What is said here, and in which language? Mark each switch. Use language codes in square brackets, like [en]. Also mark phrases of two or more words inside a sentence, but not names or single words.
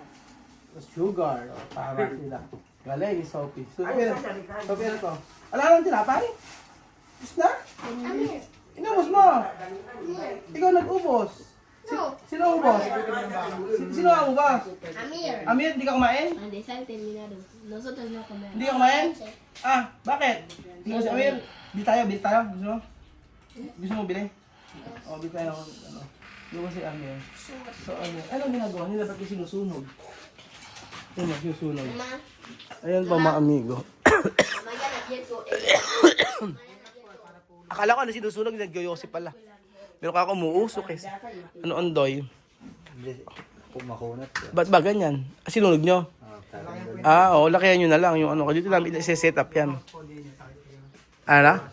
[tl] Sugar. O, para sila. Galing, Sophie. Sophie, ano to? Ala lang tinapay? Gusto na? Inubos mo. Ikaw nag-ubos. Sino ang ubos? Sino ang ubos? Amir. Amir, hindi ka kumain? [es] Cuando está terminado, nosotros no comemos. [tl] Hindi ka kumain? Ah, bakit? Hindi ko si Amir. Bili tayo. Gusto mo? Gusto mo bili? O, bili tayo. Ano? Hindi ko si Amir. So, ano ginagawa nila? Ba't yung sinusunog? Ano, sinusunog? [es] Mamá, [tl] Ayan pa mga amigo. [es] mañana quiero [tl] Akala ko ano sinusunog, nag-yoyosi pala. Pero kako umuusok eh. Ano ondoy? Pumakunat. Ba't ba ganyan? Sinunog nyo? Oo, lakihan nyo na lang yung ano. Dito namin i-set up yan. Ano?